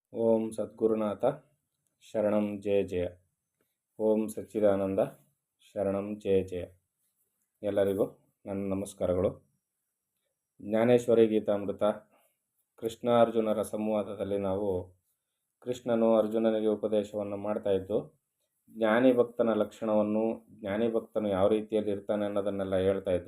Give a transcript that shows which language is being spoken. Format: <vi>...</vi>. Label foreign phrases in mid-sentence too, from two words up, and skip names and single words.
<sa>ಓಂ ಸದ್ಗುರುನಾಥ ಶರಣಂ ಜಯ ಜಯ. ಓಂ ಸಚ್ಚಿದಾನಂದ ಶರಣಂ ಜಯ ಜಯ.</sa> <kn>ಎಲ್ಲರಿಗೂ ನನ್ನ ನಮಸ್ಕಾರಗಳು. ಜ್ಞಾನೇಶ್ವರಿ ಗೀತಾಮೃತ ಕೃಷ್ಣ ಅರ್ಜುನರ ಸಂವಾದದಲ್ಲಿ ನಾವು ಕೃಷ್ಣನು ಅರ್ಜುನನಿಗೆ ಉಪದೇಶವನ್ನು ಮಾಡ್ತಾ ಇದ್ದು ಜ್ಞಾನಿ ಭಕ್ತನ ಲಕ್ಷಣವನ್ನು, ಜ್ಞಾನಿ ಭಕ್ತನು ಯಾವ ರೀತಿಯಲ್ಲಿ ಇರ್ತಾನೆ ಅನ್ನೋದನ್ನೆಲ್ಲ ಹೇಳ್ತಾ ಇದ್ದ.</kn>